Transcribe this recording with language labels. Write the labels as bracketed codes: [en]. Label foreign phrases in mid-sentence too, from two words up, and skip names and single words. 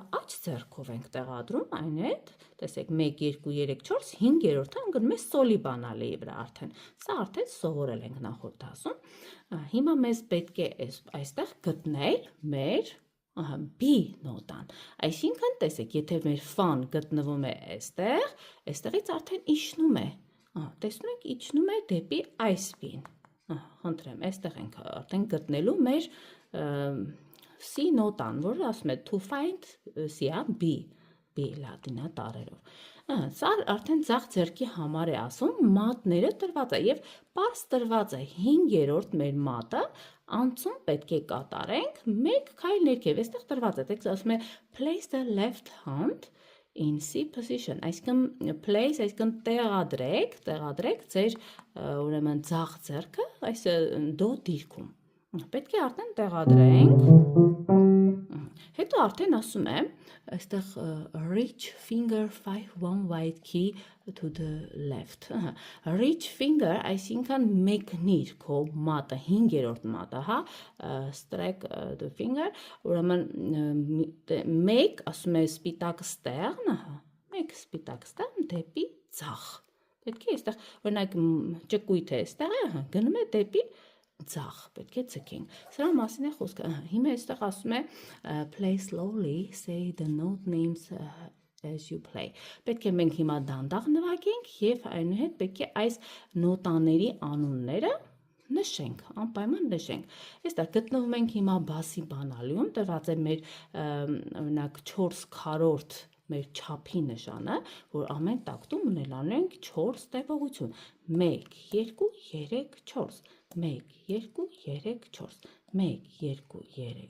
[hy] աջ ձեռքով ենք տեղադրում, այն հետ, տեսեք 1, 2, 3, 4, 5-րդը ընկնում է սոլի բանալի վրա արդեն, սա արդեն սովորել ենք նախորդ դասում, հիմա մեզ պետք է այստեղ գտնել մեր B նոտան, այսինքն տեսեք, եթե մեր ֆան գտնվում է այստեղ, այստեղից արդեն իջնում է, տեսնում եք, իջնում է դեպի այս B-ն, խնդրեմ, այստեղ ենք արդեն գտնելու մեր C նոտան, որը ասում է [en] to find C, [hy] B լատինատառերով, սա արդեն ձախ ձեռքի համար է ասում, մատները տրված է և պարզ տրված է 5-րդ մեր մատը, անցում պետք է կատարենք մեկ քայլ ներքև, այստեղ տրված է, տեքստը ասում է [en] place the left hand in C position, այսինքն place, [hy] այսինքն տեղադրեք ձեր ուրեմն ձախ ձեռքը այս դո դիրքում, պետք է արդեն տեղադրենք, հետո արդեն ասում է, այստեղ [en] reach finger 5-1 white key to the left, reach finger, [hy] այսինքն մեկնիր քո մատը, 5-րդ մատը, [en] strike the finger, [hy] ուրեմն մեկ, ասում է սպիտակ ստեղն, մեկ սպիտակ ստեղն դեպի ձախ, պետք է այստեղ, օրինակ ճկույթ է այստեղ է, գնում է դեպի ձախ, պետք է ձգենք, սրա մասին է խոսքը, հիմա այստեղ ասում է play [en] slowly, say the note names as you play, [hy] պետք է մենք հիմա դանդաղ նվագենք և այնուհետ պետք է այս նոտաների անունները նշենք, անպայման նշենք, այստեղ գտնվում ենք հիմա բասի բանալիում, տրված է մեր օրինակ 4 քառորդ մեր չափի նշանը, որ ամեն տակտում ունենալու ենք 4 տևողություն, 1, 2, 3, 4, 1, 2, 3, 4, 1, 2, 3,